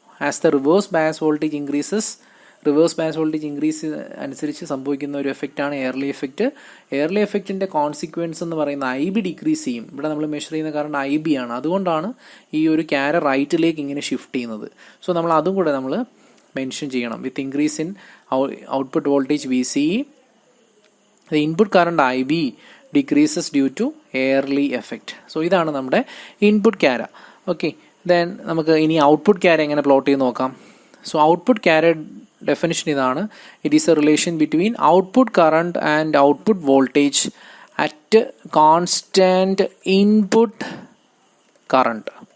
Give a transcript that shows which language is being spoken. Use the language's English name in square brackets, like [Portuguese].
[English] as the reverse bias voltage increases, [Malayalam] reverse bias voltage increase അനുസരിച്ച് സംഭവിക്കുന്ന ഒരു എഫക്റ്റാണ് early effect. Early എഫക്റ്റിൻ്റെ consequence എന്ന് പറയുന്ന IB ഡിക്രീസ് ചെയ്യും. ഇവിടെ നമ്മൾ മെഷർ ചെയ്യുന്ന കറണ്ട് IB ആണ്. അതുകൊണ്ടാണ് ഈ ഒരു ക്യാര റൈറ്റിലേക്ക് ഇങ്ങനെ ഷിഫ്റ്റ് ചെയ്യുന്നത്. സോ നമ്മൾ അതും കൂടെ നമ്മൾ മെൻഷൻ ചെയ്യണം. [English] With increase in output voltage VCE, the input current IB decreases due to early effect. [Malayalam] So ഇതാണ് നമ്മുടെ ഇൻപുട്ട് ക്യാര. ഓക്കെ, ദെൻ നമുക്ക് ഇനി ഔട്ട്പുട്ട് ക്യാര എങ്ങനെ പ്ലോട്ട് ചെയ്ത് നോക്കാം. സോ ഔട്ട്പുട്ട് ക്യാര ഡെഫിനിഷൻ ഇതാണ്. [English] It is a relation between output current and output voltage at constant input current.